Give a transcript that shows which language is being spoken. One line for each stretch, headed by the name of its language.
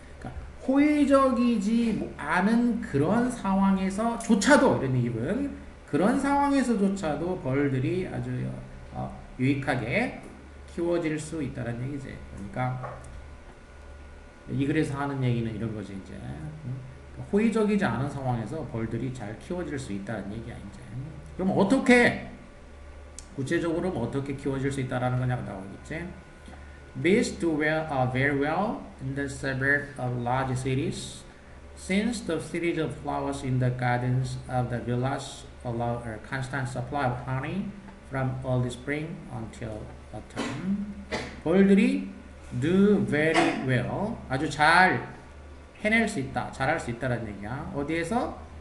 Korean: 그러니까 호의적이지 않은 그런 상황에서조차도, 이런 얘기는 그런 상황에서조차도 벌들이 아주 유익하게 키워질 수 있다는 얘기지. 그러니까 이 글에서 하는 얘기는 이런 거지. 이제 호의적이지 않은 상황에서 벌들이 잘 키워질 수 있다는 얘기야. 이제 그럼 어떻게, 구체적으로 어떻게 키워질 수 있다라는 거냐고 나오겠지.
English: Bees do very well in the suburbs of large cities, since the series of flowers in the gardens of the villas allow a constant supply of honey from early spring until autumn.
Korean: 벌들이
English: do very well.
Korean: 아주 잘 해낼 수 있다. 잘할 수 있다라는 얘기야. 어디에서?